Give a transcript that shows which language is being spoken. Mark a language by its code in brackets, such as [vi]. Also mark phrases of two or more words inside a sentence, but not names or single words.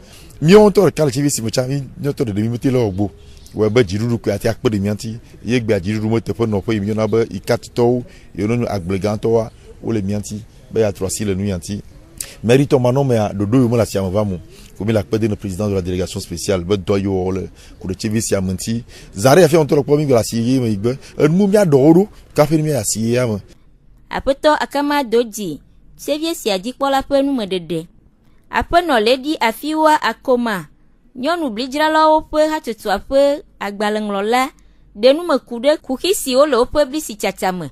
[ee] Míawo ŋutɔ ɖeka le tivi si me tsa mi ŋutɔ ɖeɖe mi mete le wɔ wɔe be dziɖuɖu koe ate akpe ɖe mia ŋuti ye gbea dziɖuɖu me teƒe nɔƒe yi míyɔna be Ikatitɔwo yiwo nye agblegãtɔwoa wole mia ŋuti be yeatrɔ asi le nu ya ŋuti. Mɛritɔ manɔmea ɖoɖo yiwo me le asia me va mo. Ko mi le akpe de ne [fr] président de la délégation spéciale [ee] be dɔ yiwo wɔwɔ le ku ɖe tivi sia me ŋuti. Zã ɖe afia ŋutɔ le kpɔ mi le asi ɣi me yi gbe enu míaɖɔ wo ɖo kaƒe ne mía asi ɣia me. Aƒetɔ Akamado Dzi, tievie sia dzikpɔla ƒe numedede. Aƒenɔ Lady Afiwa Akoma, nyɔnu blidzralawo ƒe hatsotsoa ƒe agbalẽŋlɔla, ɖe numeku ɖe kuxi siwo le woƒe blisi tsatsa me.